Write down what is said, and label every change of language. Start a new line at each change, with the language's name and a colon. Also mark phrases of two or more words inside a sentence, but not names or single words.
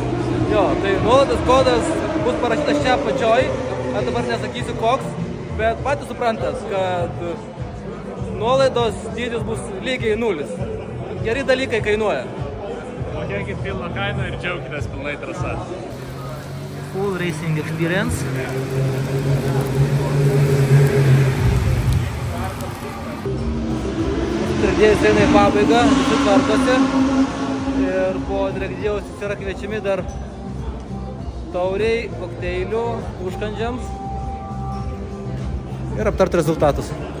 Lithuanian: Jo, tai nuolaidos kodas bus parašytas čia apačioj, aš dabar nesakysiu koks, bet patys suprantas, kad nuolaidos dydis bus lygiai 0. Geri dalykai kainuoja. Mokėkit pilną kainą ir džiaukitės pilnai trasa.
English: Full racing experience.
Lithuanian: Dregdėjus eina į pabaigą, visi tvarkosi ir po dregdėjus yra kviečiami dar tauriai, kokteilių, užkandžiams ir aptarti rezultatus.